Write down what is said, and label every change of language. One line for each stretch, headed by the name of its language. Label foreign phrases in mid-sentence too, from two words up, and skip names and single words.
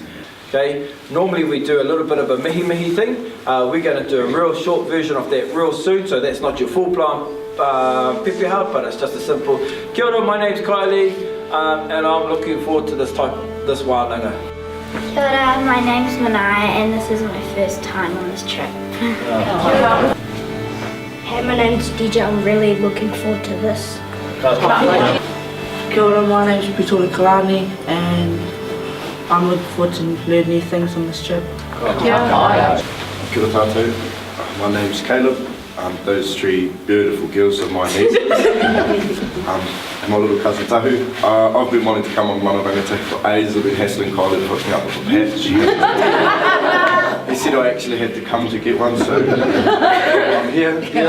English: Okay, normally we do a little bit of a mihi thing. We're going to do a real short version of that real soon, so that's not your full plan pepeha, but it's just a simple
Māori: kia ora,
English: my name's Kylie, and I'm looking forward to this wānanga.
Māori: Kia ora,
English: my name's Manai, and this is my first time on this trip. Hey, my name's DJ, I'm really looking forward to this.
Māori: Kia ora,
English: my name's Pitoli Kalani, and I'm looking forward to learn new things on this trip.
Māori: Kia ora tātou,
English: my name's Caleb. Those 3 beautiful girls are my niece. And my little cousin Tahu. I've been wanting to come on Mana Rangatei for ages. I've been hassling Kylie to hook me up with a patch. He said I actually had to come to get one, so I'm here.